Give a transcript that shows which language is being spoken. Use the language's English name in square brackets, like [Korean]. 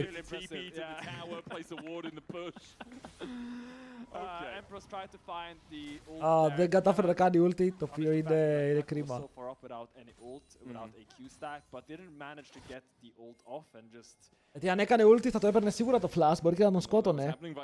[English] TP to the tower, place a ward in the bush. Okay. Empress tried to find the ult there. [Greek] Δεν κατάφερε να κάνει ulti, το οποίο είναι κρίμα. [English] So far up without any ult, without a Q stack, but didn't manage to get the ult off and just. [Greek] Γιατί αν έκανε ulti θα το έπαιρνε σίγουρα το flash, μπορεί και να τον σκότωνε.